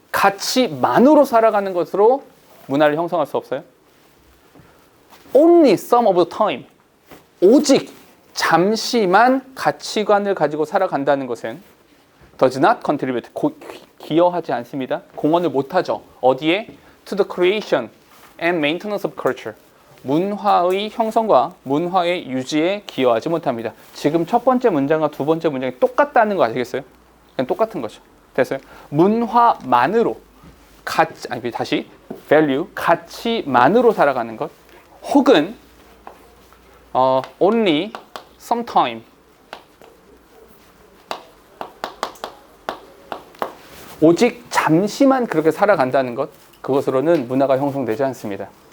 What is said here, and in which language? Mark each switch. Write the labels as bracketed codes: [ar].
[ko] 가치만으로 살아가는 것으로 문화를 형성할 수 없어요? [en] only some of the time. [ko] 오직 잠시만 가치관을 가지고 살아간다는 것은 [en] does not contribute. [ko] 기여하지 않습니다. 공헌을 못하죠. 어디에? [en] to the creation and maintenance of culture. [ko] 문화의 형성과 문화의 유지에 기여하지 못합니다. 지금 첫 번째 문장과 두 번째 문장이 똑같다는 거 아시겠어요? 그냥 똑같은 거죠. 됐어요? 문화만으로 다시 value 가치만으로 살아가는 것 혹은 [en] only sometime [ko] 오직 잠시만 그렇게 살아간다는 것 그것으로는 문화가 형성되지 않습니다.